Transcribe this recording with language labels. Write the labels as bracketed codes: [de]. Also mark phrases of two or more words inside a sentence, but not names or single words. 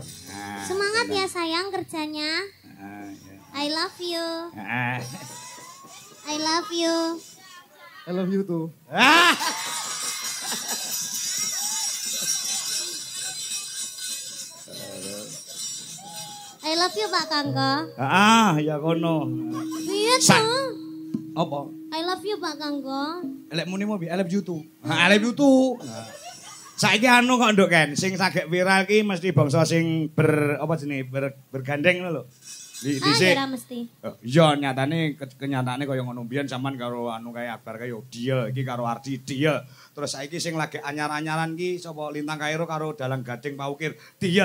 [id] Semangat ya sayang kerjanya. [en] I love you. I love you. I love you too. I love you Pak Kangko. [jv] Ya kono. [id] Iya tuh. Apa? [en] I love you Pak Kangko. [jv] Lek muni mau [en] I love you too. I love you too. [jv] Saiki anu kok nduk Ken, sing saged viral ki mesti bangsa sing bergandeng lho. Dhisik. Ah, mesti. Iya nyatane kenyataane kaya ngono mbiyen sampean karo anu kaya Akbar kaya deal iki karo Ardi deal. Terus saiki sing lagi anyar-anyaran ki sapa Lintang Kairo karo Dalang Gading Paukir deal.